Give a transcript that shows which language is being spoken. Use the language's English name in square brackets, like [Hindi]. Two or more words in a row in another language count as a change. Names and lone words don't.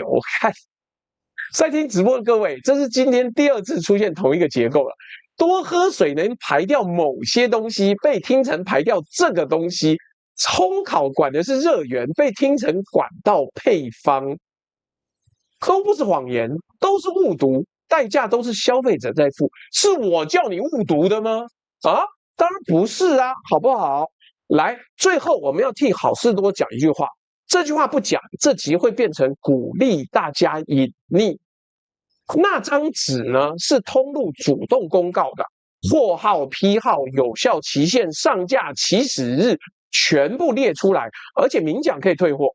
[Chinese] 看，在聽直播的各位，這是今天第二次出現同一個結構了。多喝水能排掉某些東西，被聽成排掉這個東西；烘烤管的是熱源，被聽成管到配方，都不是謊言，都是誤讀，代價都是消費者在付。是我叫你誤讀的嗎？啊？當然不是啊，好不好？來，最後我們要替好事多講一句話，這句話不講，這集會變成鼓勵大家隱匿。那張紙呢，是通路主動公告的，貨號、批號、有效期限、上架起始日全部列出來，而且明講可以退貨。